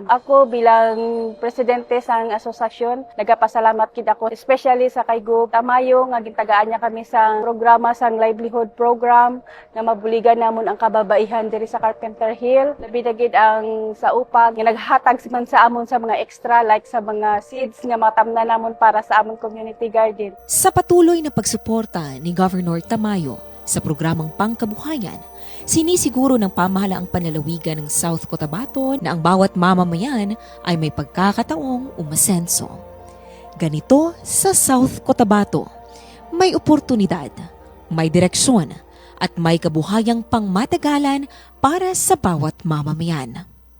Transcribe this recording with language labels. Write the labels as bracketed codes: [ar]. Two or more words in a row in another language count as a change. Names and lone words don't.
[hil] Ako bilang presidente sang asosasyon, nagapasalamat kid ako especially sa kay Gub Tamayo nga gitagaan niya kami sa programa sang [en] livelihood program [hil] nga mabuligan namon ang kababaihan diri sa Carpenter Hill. Labi na gid ang sa upag nga naghatag man sa amon sa mga [en] extra like [hil] sa mga seeds nga matamnan namon para sa amon [en] community garden. [tl] Sa patuloy na pagsuporta ni Governor Tamayo sa programang pangkabuhayan, sinisiguro ng pamahalaang panlalawigan ng South Cotabato na ang bawat mamamayan ay may pagkakataong umasenso. Ganito sa South Cotabato, may oportunidad, may direksyon, at may kabuhayang pangmatagalan para sa bawat mamamayan.